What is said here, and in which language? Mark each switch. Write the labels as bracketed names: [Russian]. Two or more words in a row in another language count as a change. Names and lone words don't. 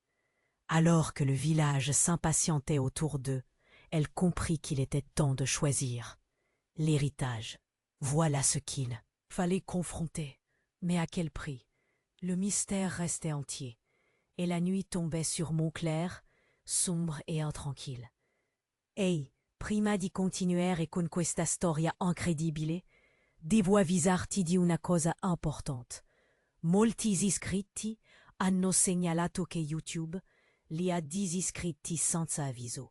[French] Alors que le village s'impatientait autour d'eux, elle comprit qu'il était temps de choisir. L'héritage, voilà ce qu'il fallait confronter. Mais à quel prix? Le mystère restait entier, et la nuit tombait sur Montclair, sombre et intranquille. [Italian] Ehi, prima di continuare con questa storia incredibile, devo avvisarti di una cosa importante. Molti iscritti hanno segnalato che YouTube li ha disiscritti senza avviso.